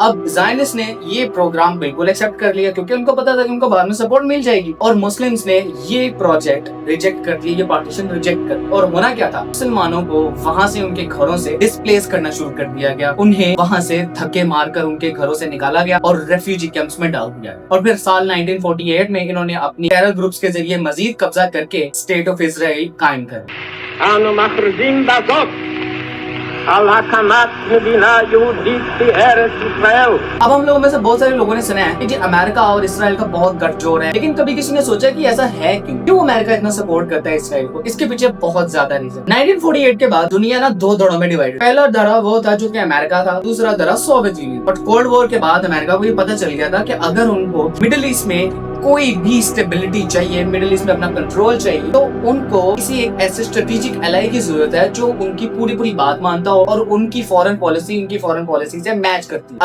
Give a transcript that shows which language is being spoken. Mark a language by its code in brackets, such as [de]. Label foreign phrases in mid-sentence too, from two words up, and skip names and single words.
[ur] اب زایونسٹ نے یہ پروگرام بالکل ایکسیپٹ کر لیا کیونکہ ان کو پتا تھا کہ ان کو بعد میں سپورٹ مل جائے گی اور مسلمز نے یہ پروجیکٹ ریجیکٹ کر دیا، یہ پارٹیشن ریجیکٹ کر. اور ہونا کیا تھا، مسلمانوں کو وہاں سے ان کے گھروں سے ڈسپلیس کرنا شروع کر دیا گیا، انہیں وہاں سے دھکے مار کر ان کے گھروں سے نکالا گیا اور [en] refugee camps [ur] میں ڈال دیا گیا. اور پھر سال 1948 میں انہوں نے اپنی [en] terror groups [ur] کے ذریعے مزید قبضہ کر کے سٹیٹ آف اسرائیل قائم کر. [he] אנו מכריזים בזאת על הקמת מדינה יהודית בארץ ישראל. [ur] اب ہم لوگوں میں سے بہت سارے لوگوں نے سنا ہے کہ امریکہ اور اسرائیل کا بہت گٹھ جوڑ ہے، لیکن کبھی کسی نے سوچا کہ ایسا ہے کیوں امریکہ اتنا سپورٹ کرتا ہے اسرائیل کو? اس کے پیچھے بہت زیادہ ریزن۔ 1948 کے بعد دنیا نا 2 دھڑوں میں ڈیوائڈ. پہلا دھڑا وہ تھا جو کہ امریکہ تھا، دوسرا دھڑا سوویت یونین. [en] but cold war [ur] کے بعد امریکہ کو یہ پتا چل گیا تھا کہ اگر ان کو مڈل ایسٹ میں کوئی بھی سٹیبلٹی چاہیے، مڈل ایسٹ میں اپنا کنٹرول چاہیے، تو ان کو کسی ایک ایسے [en] strategic ally [ur] کی ضرورت ہے جو ان کی پوری بات مانتا ہو اور ان کی [en] foreign policy [ur] سے میچ کرتی ہے.